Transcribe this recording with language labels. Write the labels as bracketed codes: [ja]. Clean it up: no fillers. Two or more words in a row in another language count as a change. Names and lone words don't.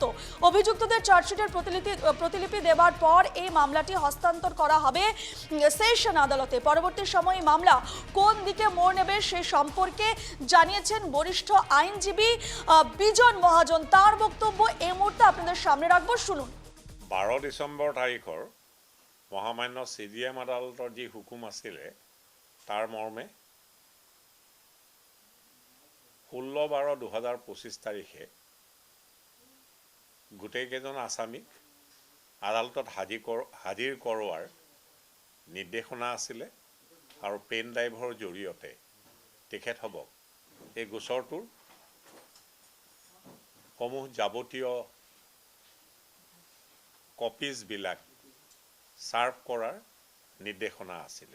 [bn] অভিযুক্তদের চার্জশিটের প্রতিলিপি দেওয়ার পর এই মামলাটি হস্তান্তর করা হবে সেশন আদালতে। পরবর্তী সময়ে মামলা কোন দিকে মোড় নেবে সে সম্পর্কে জানিয়েছেন বরিষ্ঠ আইনজীবী বিজন মহাজন। তার বক্তব্য এই মুহূর্তে আপনাদের সামনে রাখবো, শুনুন। [as] 12 ডিচেম্বৰ তাৰিখৰ মহামান্য CJM আদালতৰ যি হুকুম আছিলে তাৰ মৰ্মে 16/12/2025 তাৰিখে গোটেইকেইজন আসামীক আদালতত হাজিৰ কৰোৱাৰ নিৰ্দেশনা আছিলে আৰু পেন ড্ৰাইভৰ জৰিয়তে তেখেতসকলক এই গোচৰটোৰ সমূহ যাৱতীয় কপিজবিলাক সাৰ্ভ কৰাৰ নিৰ্দেশনা আছিলে।